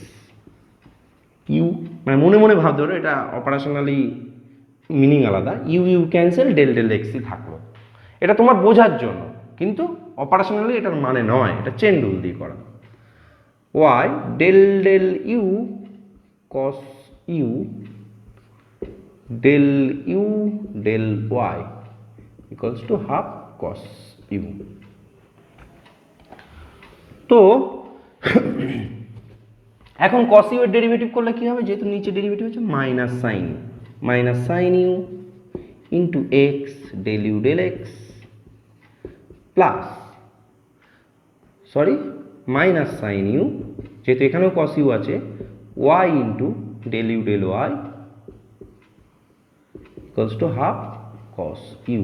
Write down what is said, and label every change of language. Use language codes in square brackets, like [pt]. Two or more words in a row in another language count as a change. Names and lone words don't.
[bn] ইউ মানে মনে মনে ভাবতে পারো, এটা [en] operationally meaning [bn] আলাদা, [en] u u cancel, del del [bn] এক্সই থাকলো, এটা তোমার বোঝার জন্য, কিন্তু অপারেশনালি এটার মানে নয়, এটা [en] chain rule [bn] দিয়ে করা। [en] y del del u cos u del u del y equals to half cos u। [bn] তো এখন [en] cos u [bn] এর ডেরিভেটিভ করলে কি হবে, যেহেতু নিচে ডেরিভেটিভ হচ্ছে [en] minus sine u into x del u del x plus minus sine u, [bn] যেহেতু এখানেও [en] cos u [bn] আছে, [en] y into del u del y equals to half cos u.